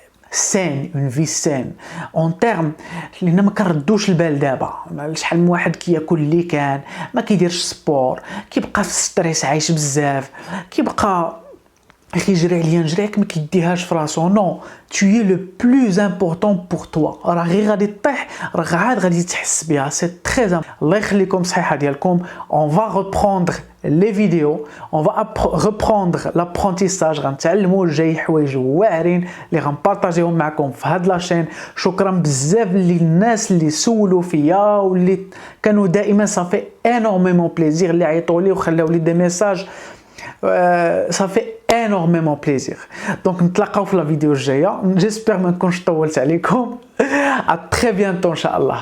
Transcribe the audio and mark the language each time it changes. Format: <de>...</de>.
<ar>سين اون في سين اون تيرم لان ما كنردوش البال دابا. شحال من واحد كياكل اللي كان، ما كيديرش سبور، كيبقى في ستريس عايش بزاف، كيبقى يجري عليا نجريك ما كيديهاش في راسو.</ar> <fr>نو tu es le plus important pour toi.</fr> <ar>راه غير غادي طيح راه عاد غادي تحس بها. سي تري الله يخليكم صحيحه ديالكم.</ar> <fr>on va reprendre les vidéos, on va reprendre l'apprentissage.</fr> <ar>غنتعلموا جاي حوايج واعرين اللي غنبارطاجيهم معكم في هاد لاشين. شكرا بزاف للناس اللي سولوا فيا واللي كانوا دائما صافي انورميمون بليزير، اللي عيطوا لي وخلاو لي دي ميساج.</ar> <fr>صافي énormément plaisir.</fr> <ar>Donc نتلاقاو في لا فيديو الجايه. جيسبر ما نكونش طولت عليكم.</ar> <fr>à très bientôt</fr> <ar>ان شاء الله.</ar>